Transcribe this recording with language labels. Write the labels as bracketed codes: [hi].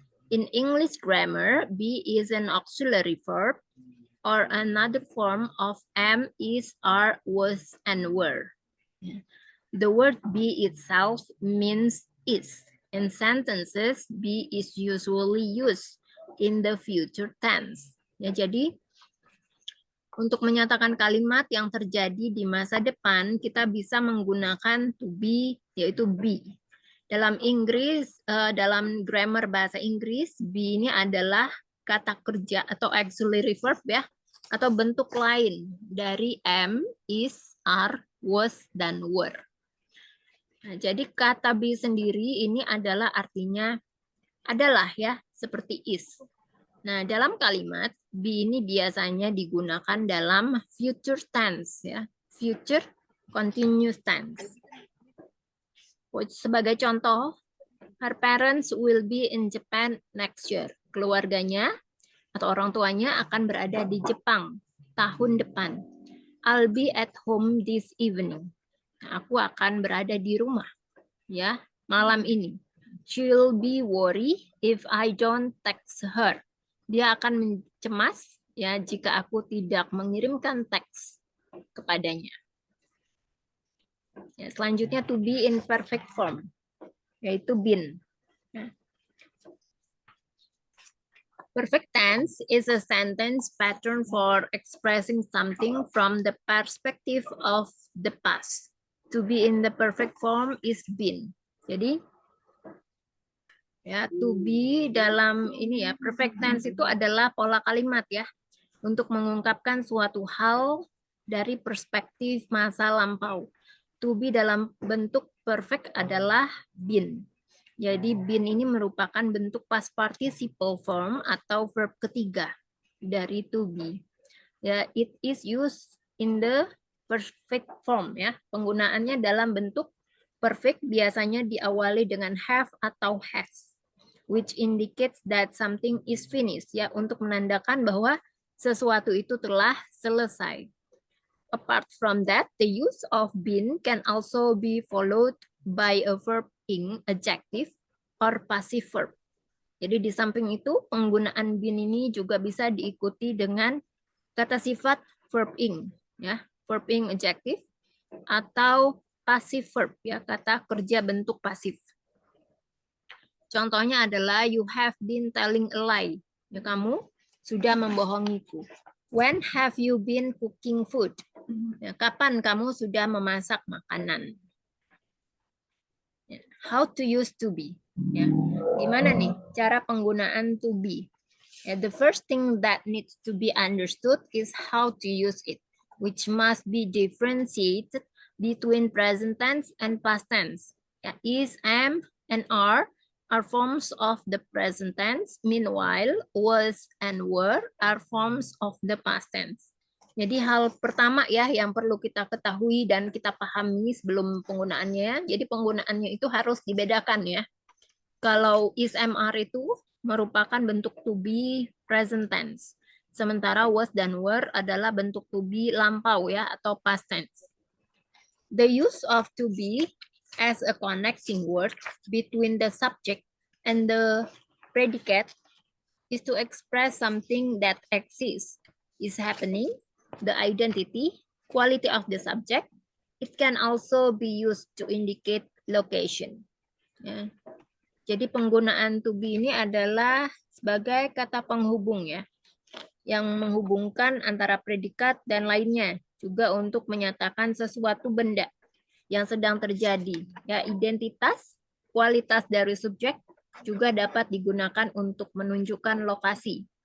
[en] In English grammar, be is an auxiliary verb or another form of am, is, are, was, and were. The word be itself means is. In sentences, be is usually used in the future tense. [id] Ya, jadi untuk menyatakan kalimat yang terjadi di masa depan, kita bisa menggunakan to be, yaitu be. Dalam Inggris, dalam grammar bahasa Inggris, be ini adalah kata kerja atau auxiliary verb ya, atau bentuk lain dari am, is, are, was, dan were. Nah, jadi kata be sendiri ini adalah artinya adalah ya, seperti is. Nah, dalam kalimat be ini biasanya digunakan dalam future tense ya, future continuous tense. Sebagai contoh, [en] her parents will be in Japan next year. [id] Keluarganya atau orang tuanya akan berada di Jepang tahun depan. [en] I'll be at home this evening. [id] Nah, aku akan berada di rumah ya malam ini. [en] She'll be worried if I don't text her. [id] Dia akan cemas ya jika aku tidak mengirimkan teks kepadanya. Ya, selanjutnya [en] to be in perfect form, [id] yaitu [en] been. Perfect tense is a sentence pattern for expressing something from the perspective of the past. To be in the perfect form is been. [id] Jadi ya, to be dalam ini ya, perfect tense itu adalah pola kalimat ya untuk mengungkapkan suatu hal dari perspektif masa lampau. To be dalam bentuk perfect adalah been. Jadi been ini merupakan bentuk past participle form atau verb ketiga dari to be. [en] Ya, it is used in the perfect form ya. [id] Penggunaannya dalam bentuk perfect biasanya diawali dengan have atau has, [en] which indicates that something is finished [id] ya, untuk menandakan bahwa sesuatu itu telah selesai. [en] Apart from that, the use of been can also be followed by a verb ing adjective or passive verb. [id] Jadi di samping itu penggunaan been ini juga bisa diikuti dengan kata sifat verb ing, ya, verb ing adjective atau passive verb, ya, kata kerja bentuk pasif. Contohnya adalah [en] you have been telling a lie. [id] Ya, kamu sudah membohongiku. [en] When have you been cooking food? [id] Ya, kapan kamu sudah memasak makanan? [en] Ya, how to use to be? [id] Ya, gimana nih cara penggunaan to be? [en] Ya, the first thing that needs to be understood is how to use it, which must be differentiated between present tense and past tense. Ya, is, am, and are forms of the present tense. Meanwhile, was and were are forms of the past tense. [id] Jadi hal pertama ya yang perlu kita ketahui dan kita pahami sebelum penggunaannya. Jadi penggunaannya itu harus dibedakan ya. Kalau is, am, are itu merupakan bentuk to be present tense. Sementara was dan were adalah bentuk to be lampau ya atau past tense. [en] The use of to be as a connecting word between the subject and the predicate is to express something that exists, is happening, the identity, quality of the subject. It can also be used to indicate location. [id] Ya. Jadi penggunaan to be ini adalah sebagai kata penghubung ya, yang menghubungkan antara predikat dan lainnya, juga untuk menyatakan sesuatu benda yang sedang terjadi. Ya, identitas, kualitas dari subjek juga dapat digunakan untuk menunjukkan lokasi.